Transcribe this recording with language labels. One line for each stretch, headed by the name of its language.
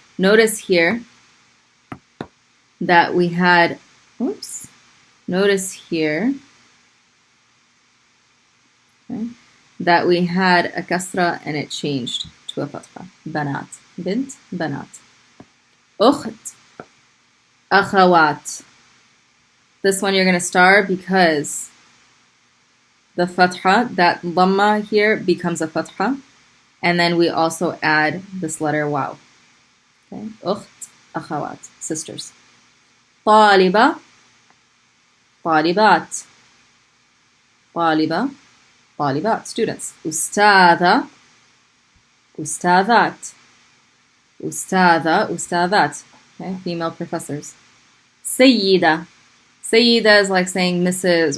English: Notice here that we had, notice here, okay, that we had a kasra and it changed to a fatha. Banat. Bint, banat. Ukht, akhawat. This one you're going to star because the fatha, that dhamma here becomes a fatha. And then we also add this letter waw. Okay.
Arabic: أخت, أخوات, sisters. طالبة, طالبات, طالبة, طالبات, students. أستاذة, أستاذات, أستاذة, أستاذات.
English: Okay, female professors.
Arabic: سيدة.
English: سيدة is like saying Mrs.